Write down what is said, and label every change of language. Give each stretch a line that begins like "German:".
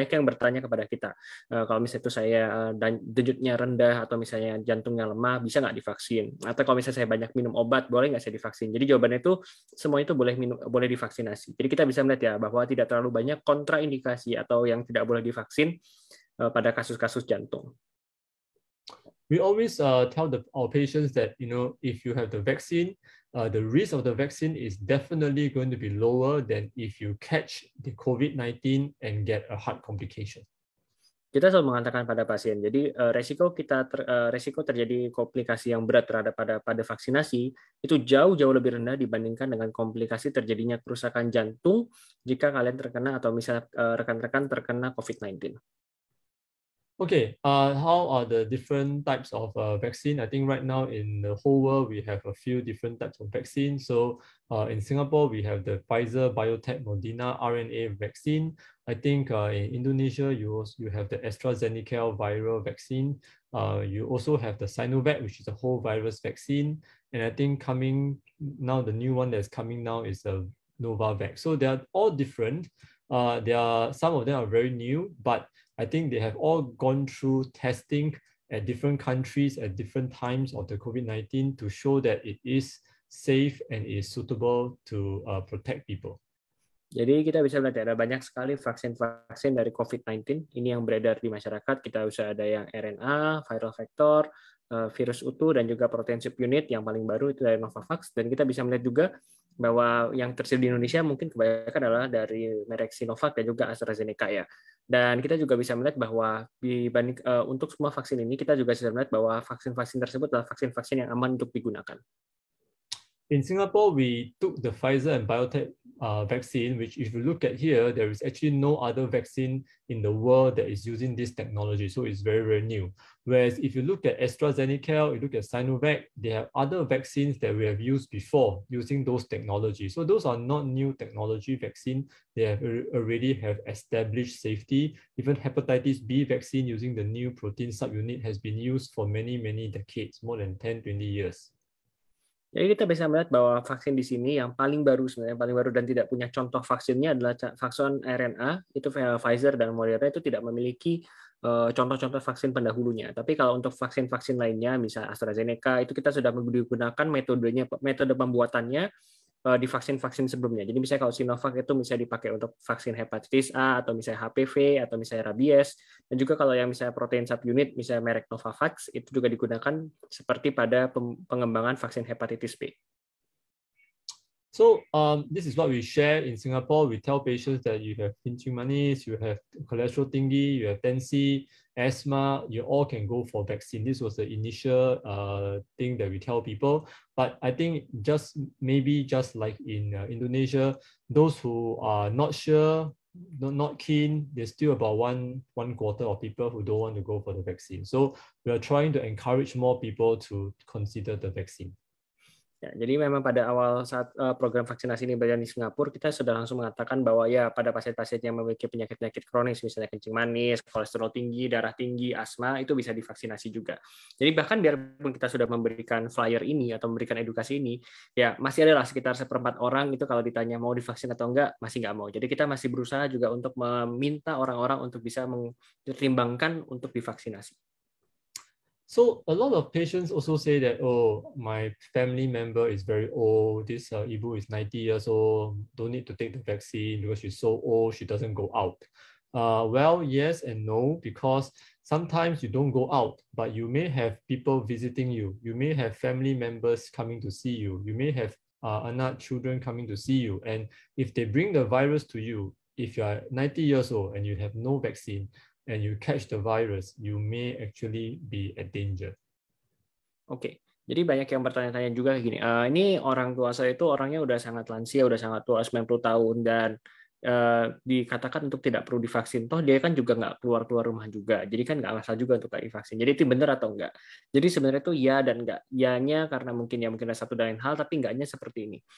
Indonesian: Banyak yang bertanya kepada kita, kalau misalnya itu saya denyutnya rendah atau misalnya jantungnya lemah, bisa nggak divaksin? Atau kalau misalnya saya banyak minum obat, boleh nggak saya divaksin? Jadi jawabannya itu semua itu boleh divaksinasi. Jadi kita bisa melihat ya bahwa tidak terlalu banyak kontraindikasi atau yang tidak boleh divaksin pada kasus-kasus jantung.
English: We always tell our patients that, if you have the vaccine, the risk of the vaccine is definitely going to be lower than if you catch the COVID-19 and get a heart complication.
Indonesian: Kita selalu mengatakan pada pasien, jadi resiko terjadi komplikasi yang berat terhadap pada vaksinasi itu jauh lebih rendah dibandingkan dengan komplikasi terjadinya kerusakan jantung jika kalian terkena atau misalnya rekan-rekan terkena COVID-19.
English: Okay, how are the different types of vaccine? I think right now in the whole world, we have a few different types of vaccine. So in Singapore, we have the Pfizer, BioNTech, Moderna RNA vaccine. I think in Indonesia, you have the AstraZeneca viral vaccine. You also have the Sinovac, which is a whole virus vaccine. And I think coming now, the new one that's coming now is the Novavax. So they are all different. Some of them are very new, but I think they have all gone through testing at different countries at different times of the COVID-19 to show that it is safe and is suitable to protect people.
Indonesian: Jadi kita bisa melihat ada banyak sekali vaksin dari COVID-19 ini yang beredar di masyarakat. Kita bisa ada yang RNA, viral vector, virus utuh, dan juga protein subunit yang paling baru itu dari Novavax. Dan kita bisa melihat juga bahwa yang tersedia di Indonesia mungkin kebanyakan adalah dari merek Sinovac dan juga AstraZeneca ya. Dan kita juga bisa melihat bahwa untuk semua vaksin ini kita juga bisa melihat bahwa vaksin-vaksin tersebut adalah vaksin-vaksin yang aman untuk digunakan.
English: In Singapore, we took the Pfizer and BioNTech vaccine, which if you look at here, there is actually no other vaccine in the world that is using this technology. So it's very, very new. Whereas if you look at AstraZeneca, you look at Sinovac, they have other vaccines that we have used before using those technologies. So those are not new technology vaccine. They have already have established safety. Even hepatitis B vaccine using the new protein subunit has been used for many, many decades, more than 10, 20 years.
Indonesian: Jadi kita bisa melihat bahwa vaksin di sini yang paling baru sebenarnya paling baru dan tidak punya contoh vaksinnya adalah vaksin RNA, itu Pfizer dan Moderna itu tidak memiliki contoh-contoh vaksin pendahulunya. Tapi kalau untuk vaksin-vaksin lainnya, misalnya AstraZeneca, itu kita sudah menggunakan metode pembuatannya di vaksin-vaksin sebelumnya. Jadi misalnya kalau Sinovac itu misalnya dipakai untuk vaksin hepatitis A atau misalnya HPV atau misalnya rabies, dan juga kalau yang misalnya protein subunit misalnya merek Novavax itu juga digunakan seperti pada pengembangan vaksin hepatitis B.
English: So this is what we share in Singapore. We tell patients that you have
Indonesian: kencing manis,
English: you have cholesterol tinggi, you have 10C, asthma, you all can go for vaccine. This was the initial thing that we tell people. But I think just like in Indonesia, those who are not sure, not keen, there's still about one quarter of people who don't want to go for the vaccine. So we are trying to encourage more people to consider the vaccine.
Indonesian: Ya, jadi memang pada awal saat program vaksinasi ini berjalan di Singapura, kita sudah langsung mengatakan bahwa ya pada pasien-pasien yang memiliki penyakit-penyakit kronis, misalnya kencing manis, kolesterol tinggi, darah tinggi, asma, itu bisa divaksinasi juga. Jadi bahkan biarpun kita sudah memberikan flyer ini atau memberikan edukasi ini, ya masih adalah sekitar 1/4 orang itu kalau ditanya mau divaksin atau enggak, masih nggak mau. Jadi kita masih berusaha juga untuk meminta orang-orang untuk bisa mempertimbangkan untuk divaksinasi.
English: So a lot of patients also say that, oh, my family member is very old. This Ibu is 90 years old. Don't need to take the vaccine because she's so old. She doesn't go out. Well, yes and no, because sometimes you don't go out, but you may have people visiting you. You may have family members coming to see you. You may have anak children coming to see you. And if they bring the virus to you, if you are 90 years old and you have no vaccine and you catch the virus, you may actually be at danger. Oke.
Indonesian: Jadi banyak yang bertanya-tanya juga kayak gini, ini orang tua saya itu orangnya udah sangat lansia, udah sangat tua, 90 tahun, dan dikatakan untuk tidak perlu divaksin. Toh dia kan juga nggak keluar rumah juga. Jadi kan nggak masalah juga untuk divaksin. Jadi itu benar atau enggak? Jadi sebenarnya itu ya dan enggak. Ya-nya karena mungkin ada satu dan lain hal, tapi enggaknya seperti ini.